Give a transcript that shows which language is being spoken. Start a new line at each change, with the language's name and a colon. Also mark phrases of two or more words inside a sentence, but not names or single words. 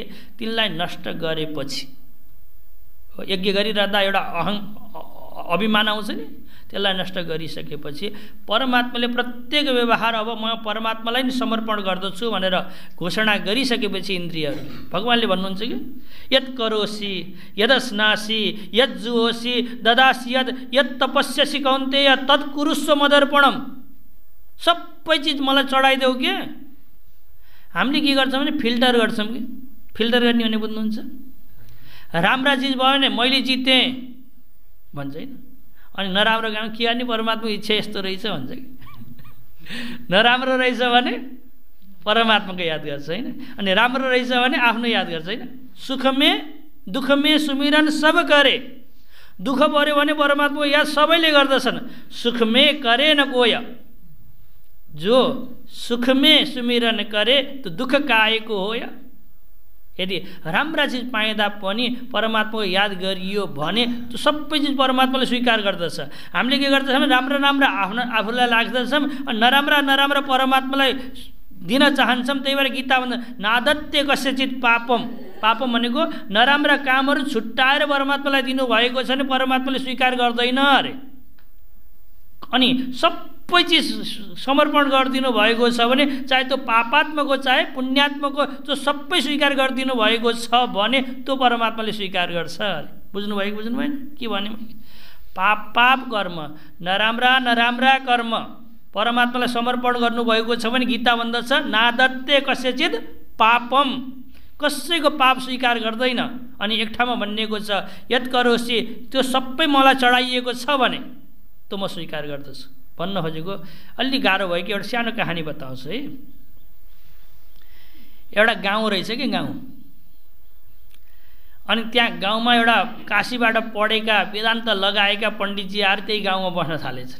Nepali: तिनलाई नष्ट गरेपछि यज्ञ गरिरहँदा एउटा अभिमान आउँछ नि, त्यसलाई नष्ट गरिसकेपछि परमात्माले प्रत्येक व्यवहार अब म परमात्मालाई नै समर्पण गर्दछु भनेर घोषणा गरिसकेपछि इन्द्रियहरू भगवानले भन्नुहुन्छ कि
Sanskrit: यत् करोसि यदस्नासि यज्जुहोसि ददासि यत् तपस्यसि कौन्तेय तत् कुरुस्व मदर्पणम।
Nepali: सबै चिज मलाई चढाइदेऊ के। हामीले के गर्छौँ भने फिल्टर गर्छौँ कि। फिल्टर गर्ने भने बुझ्नुहुन्छ? राम्रा चिज भयो भने मैले जितेँ भन्छ होइन, अनि नराम्रो काम के गर्ने परमात्माको इच्छा यस्तो रहेछ भन्छ कि। नराम्रो रहेछ भने परमात्माको याद गर्छ होइन, अनि राम्रो रहेछ भने आफ्नो याद गर्छ होइन।
Hindi: सुखमे दुःखमे सुमिरन सब करे।
Nepali: दुःख पर्यो भने परमात्माको याद सबैले गर्दछन्।
Hindi: सुखमे करे न कोय, जो सुखमे सुमिरन करे त दुःख काएको हो या।
Nepali: यदि राम्रा चिज पाइँदा पनि परमात्माको याद गरियो भने त्यो सबै चिज परमात्माले स्वीकार गर्दछ। हामीले के गर्दछौँ? राम्रा राम्रा आफूलाई लाग्दछौँ, अनि नराम्रा परमात्मालाई दिन चाहन्छौँ। त्यही भएर गीता भन्छ
Sanskrit: नादत्ते कस्यचित पापम।
Nepali: पापम भनेको नराम्रा कामहरू छुट्टाएर परमात्मालाई दिनुभएको छ भने परमात्माले स्वीकार गर्दैन अरे। अनि सबै चिज समर्पण गरिदिनु भएको छ भने चाहे त्यो पापात्मको चाहे पुण्यात्मको त्यो सबै स्वीकार गरिदिनु भएको छ भने त्यो परमात्माले स्वीकार गर्छ अरे। बुझ्नुभयो कि बुझ्नु भएन? के भने पाप कर्म नराम्रा कर्म परमात्मालाई समर्पण गर्नुभएको छ भने गीता भन्दछ
Sanskrit: नादत्ते कस्यचित पापम,
Nepali: कसैको पाप स्वीकार गर्दैन। अनि एक ठाउँमा भनिएको छ
Sanskrit: यत् करोसि,
Nepali: त्यो सबै मलाई चढाइएको छ भने त्यो म स्वीकार गर्दछु। भन्न खोजेको अलि गाह्रो भयो कि एउटा सानो कहानी बताउँछु है। एउटा गाउँ रहेछ कि गाउँ, अनि त्यहाँ गाउँमा एउटा काशीबाट पढेका वेदान्त लगाएका पण्डितजी आएर त्यही गाउँमा बस्न थालेछन्।